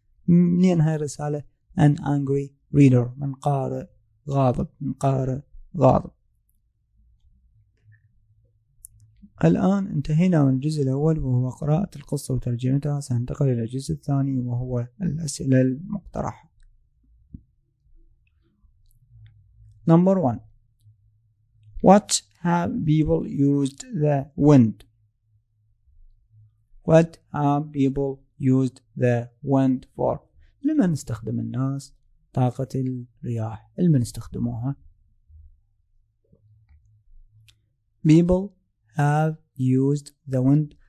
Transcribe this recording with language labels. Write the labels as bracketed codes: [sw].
[ar] منين هاي الرسالة [en] an angry reader [ar] من قارئ غاضب. الآن انتهينا من الجزء الأول وهو قراءة القصة وترجمتها. سننتقل إلى الجزء الثاني وهو الأسئلة المقترحة. [en] Number 1. What have people used the wind? What have people used the wind for? [ar] لمن استخدم الناس طاقة الرياح؟ لمن استخدموها؟ [en] People have used the wind.